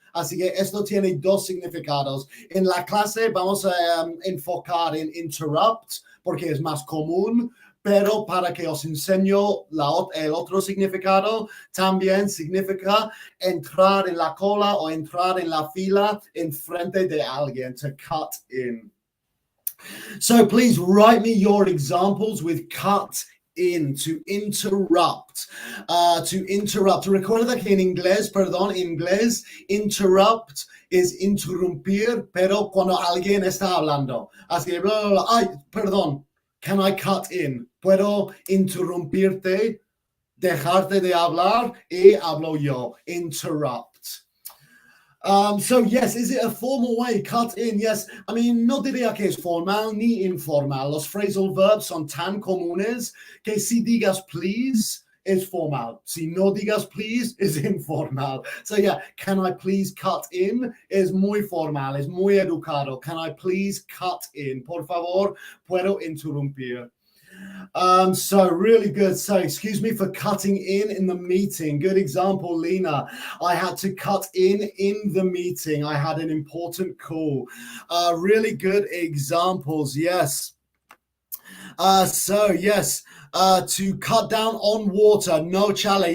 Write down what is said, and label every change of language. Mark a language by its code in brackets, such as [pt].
[es] Así que esto tiene dos significados. En la clase vamos a enfocar en interrupt, porque es más común, pero para que os enseño el otro significado, también significa entrar en la cola o entrar en la fila enfrente de alguien, to cut in. [en] So please write me your examples with cut in, to interrupt, to interrupt. [es] Recuerda que en inglés, interrupt es interrumpir, pero cuando alguien está hablando. Así que, bla, bla, bla. Ay, perdón, [en] can I cut in? [es] Puedo interrumpirte, dejarte de hablar y hablo yo. [en] Interrupt. So yes, is it a formal way? Cut in, yes. I mean, [es] no diría que es formal ni informal. Los phrasal verbs son tan comunes que si digas please es formal. Si no digas please es informal. [en] So yeah, can I please cut in? [es] Es muy formal, es muy educado. [en] Can I please cut in? [es] Por favor, puedo interrumpir. [en] So really good. So excuse me for cutting in the meeting. Good example, Lena. I had to cut in the meeting. I had an important call. Really good examples. Yes. So yes, to cut down on water. No, Chale.